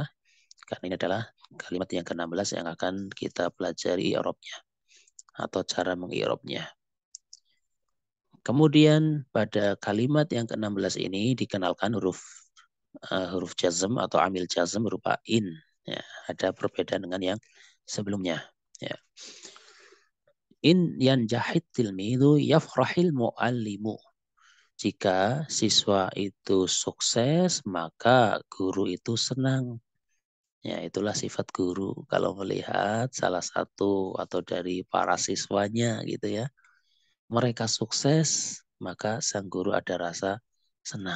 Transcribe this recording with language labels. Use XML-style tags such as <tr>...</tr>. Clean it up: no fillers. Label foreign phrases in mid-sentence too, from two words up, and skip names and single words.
<id>Karena ini adalah kalimat yang ke-16 yang akan kita pelajari i'rabnya atau cara meng'irabnya. Kemudian pada kalimat yang ke-16 ini dikenalkan huruf jazm atau amil jazm berupa in. Ya, ada perbedaan dengan yang sebelumnya. Ya.</id> <ar>إن ينجح التلميذ يفرح المعلم.</ar> <id>Jika siswa itu sukses, maka guru itu senang. Ya, itulah sifat guru. Kalau melihat salah satu atau dari para siswanya gitu ya, mereka sukses, maka sang guru ada rasa senang.</id>